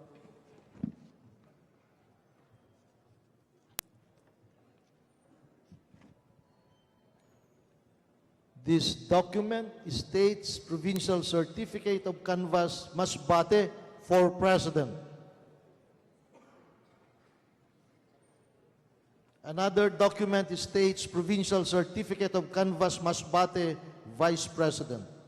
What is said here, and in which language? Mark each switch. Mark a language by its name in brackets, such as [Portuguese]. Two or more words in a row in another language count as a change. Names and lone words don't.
[English] This document states Provincial Certificate of Canvass Masbate for President. Another document states Provincial Certificate of Canvass Masbate Vice President.